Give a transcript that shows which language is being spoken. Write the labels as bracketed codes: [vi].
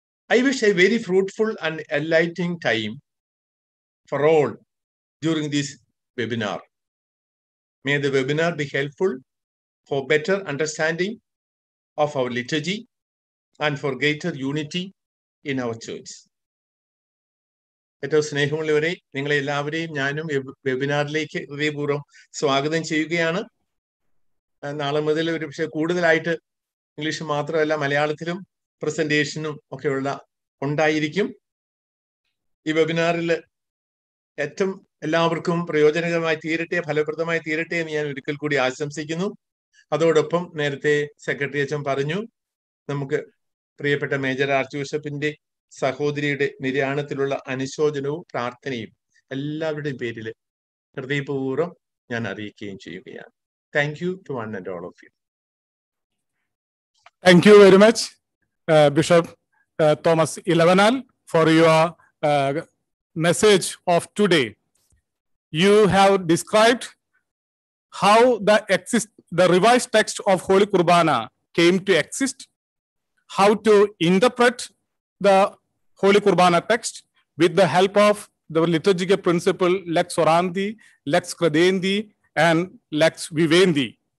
[en] I wish a very fruitful and enlightening time for all during this webinar. May the webinar be helpful for better understanding of our liturgy and for greater unity in our church. [ml] ഏറ്റവും സ്നേഹമുള്ളവരെ, നിങ്ങളെ എല്ലാവരെയും ഞാനും വെബിനാറിലേക്ക് ഹൃദയപൂർവ്വം സ്വാഗതം ചെയ്യുകയാണ്. നാളെ മുതൽ ഒരു പക്ഷേ കൂടുതലായിട്ട് ഇംഗ്ലീഷ് മാത്രമല്ല മലയാളത്തിലും പ്രസന്റേഷനും ഒക്കെ ഉണ്ടായിരിക്കും. ഈ വെബിനാറിൽ ഏറ്റവും എല്ലാവർക്കും പ്രയോജനകരമായി തീരട്ടെ, ഫലപ്രദമായി തീരട്ടെ എന്ന് ഞാൻ ഒരിക്കൽ കൂടി ആശംസിക്കുന്നു. അതോടൊപ്പം നേരത്തെ സെക്രട്ടറി അച്ഛൻ പറഞ്ഞു, നമുക്ക് പ്രിയപ്പെട്ട മേജർ ആർച്ച് ബിഷപ്പിന്റെ സഹോദരിയുടെ നിര്യാണത്തിലുള്ള അനുശോചനവും പ്രാർത്ഥനയും എല്ലാവരുടെയും പേരിൽ ഹൃദയപൂർവ്വം ഞാൻ അറിയിക്കുകയും ചെയ്യുകയാണ്. [en] Thank you to one and all of you. Thank you very much, Bishop Thomas Ilavanal, for your message of today. You have described how the revised text of Holy Qurbana came to exist, how to interpret the Holy Qurbana text with the help of the liturgical principle Lex Orandi, Lex Credendi, and Lex Vivendi.